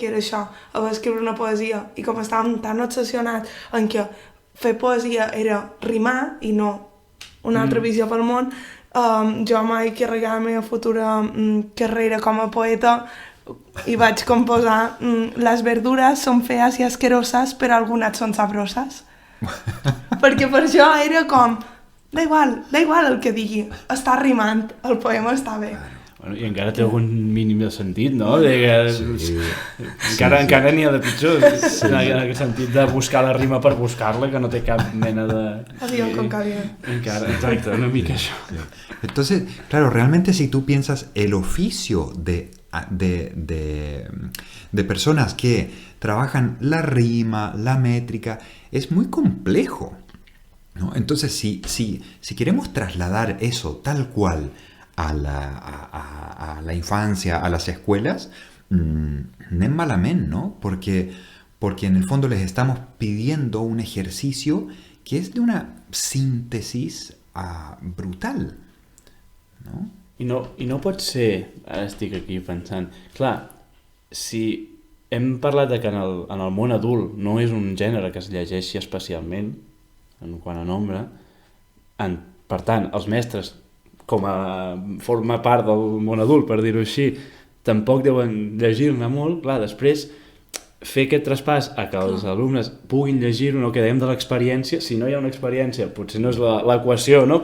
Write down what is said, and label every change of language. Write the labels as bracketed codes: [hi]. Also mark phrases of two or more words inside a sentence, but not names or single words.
[ca] era això, haver d'escriure una poesia, i com estàvem tan obsessionats en que fer poesia era rimar i no una altra visió pel món, jo mai carregava la meva futura carrera com a poeta i vaig composar les verdures són fees i asqueroses però algunes són sabroses perquè per això era com [es] da igual [ca] el que digui, està rimant, el poema està bé. Bueno, i encara té algun mínim de sentit, no? Encara n'hi ha de pitjor, en aquest sentit de buscar la rima per buscar-la, que no té cap mena de... [es] Avión con cavión. [ca] Encara, exacte, una mica això. [es] Entonces, claro, realmente si tú piensas el oficio de personas que trabajan la rima, la métrica, es muy complejo, ¿no? Entonces, si queremos trasladar eso tal cual a la infancia, a las escuelas, [ca] nem malament, [es] ¿no? Porque en el fondo les estamos pidiendo un ejercicio que es de una síntesis brutal, ¿no? [ca] I no pot ser, ara estic aquí pensant, clar, si hem parlat de que en el món adult no és un gènere que es llegeixi especialment, en quant a nombre, per tant, els mestres, com a forma part del món adult, per dir-ho així, tampoc deuen llegir-ne molt, clar, després fer aquest traspàs a que els alumnes puguin llegir-ho, no, que dèiem de l'experiència, si no hi ha una experiència, potser no és l'equació, no?